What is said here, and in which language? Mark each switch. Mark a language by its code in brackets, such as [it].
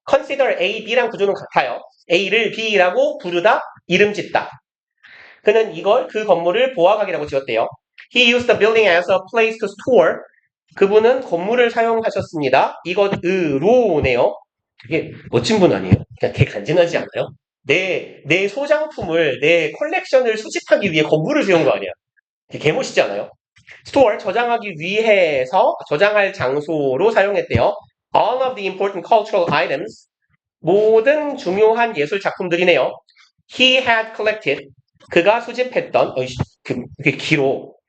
[ko] consider A, B랑 구조는 같아요. A를 B라고 부르다, 이름 짓다. 그는 그 건물을 보화각이라고 지었대요. [en] He used the building as a place to store. [ko] 그분은 건물을 사용하셨습니다. 이것으로네요. 되게 멋진 분 아니에요? 그냥 되게 간지나지 않아요? 내 소장품을, 내 컬렉션을 수집하기 위해 건물을 세운 거 아니야? 되게 개멋있지 않아요? store, 저장하기 위해서, 저장할 장소로 사용했대요. [en] All of the important cultural items, [ko] 모든 중요한 예술 작품들이네요. [en] He had collected, [ko] 그가 수집했던, 그게 길어.